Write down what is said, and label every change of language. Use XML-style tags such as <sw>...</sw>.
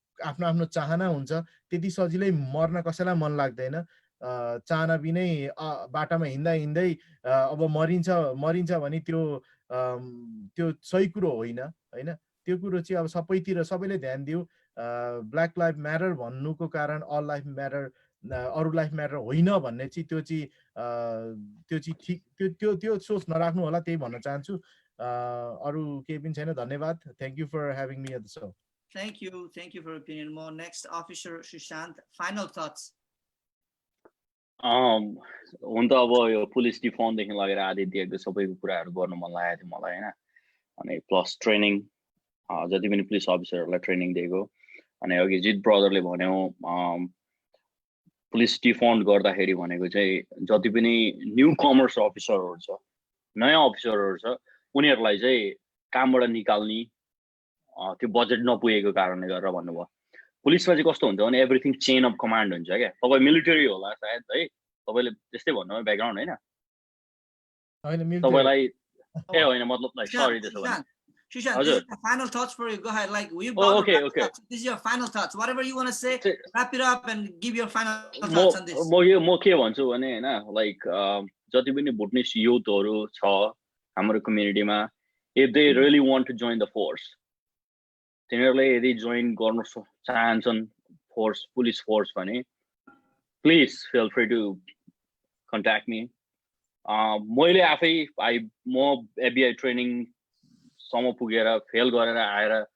<ne>आफ्नो चाहना हुन्छ त्यति सजिलै मर्न कसैलाई मन लाग्दैन चाहना बिनै बाटामा हिँड्दै अब मरिन्छ भने त्यो सही कुरो होइन हैन त्यो कुरो चाहिँ अब सबैतिर सबैले ध्यान दिउ ब्ल्याक लाइफ म्याटर भन्नुको कारण अल लाइफ म्याटर अरु लाइफ म्याटर होइन भन्ने चाहिँ त्यो चाहिँ ठीक त्यो सोच नराख्नु होला त्यही भन्न चाहन्छु अरु केही पनि छैन धन्यवाद</ne> <en>Thank you for having me at the show Thank you for your opinion. More next officer Sushant, final thoughts.</en> <ne>हुन त अब यो पुलिस डिफर्म देखि लगेर आदि दिएको सबैको कुराहरु गर्न मन लागेको थियो मलाई हैन अनि प्लस ट्रेनिङ जति पनि पुलिस अफिसरहरुलाई ट्रेनिङ दिएको अनि अघि जित ब्रदरले भन्यो पुलिस डिफर्म गर्दाखेरि भनेको चाहिँ जति पनि न्यू कमर्स अफिसरहरु छ नयाँ अफिसरहरु छ उनीहरुलाई चाहिँ कामबाट निकाल्ने त्यो बजेट नपुगेको कारणले गरेर भन्नुभयो पुलिसमा चाहिँ कस्तो हुन्छ भने</ne> <en>everything chain of command</en> <ne>हुन्छ क्या तपाई मिलिटरी होला सायद है तपाईले त्यस्तै भन्नुभयो ब्याकग्राउन्ड हैन तपाईलाई ए होइन मतलब लाइक सरी त्यसो भने</ne> <en>Sushant, this is the final thoughts for you. Go ahead. Like we okay. This is your final thoughts. Whatever you want to say, wrap it up and give your final thoughts on this.</en> <ne>म के भन्छु भने हैन like जति पनि Bhutanese youthहरु छ हाम्रो कम्युनिटीमा</ne> <en>if they really want to join the force</en> <ne>तिनीहरुले यदि जोइन गर्न चाहन्छन् फोर्स पुलिस फोर्स भने</ne> <en>please feel free to contact me</en> <ne>मैले आफै म एबीआई ट्रेनिङ सम्म पुगेर फेल गरेर आएर</ne>